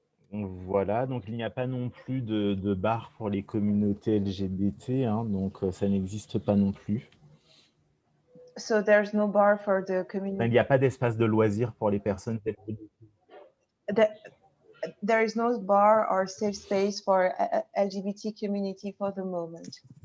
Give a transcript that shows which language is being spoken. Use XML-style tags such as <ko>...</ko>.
<fr>Voilà, donc il n'y a pas non plus de bar pour les communautés LGBT, hein, donc ça n'existe pas non plus.</fr> <en>So there's no bar for the community.</en> <fr>Il n'y a pas d'espace de loisirs pour les personnes LGBT.</fr> <en>There is no bar or safe space for LGBT community for the moment.</en>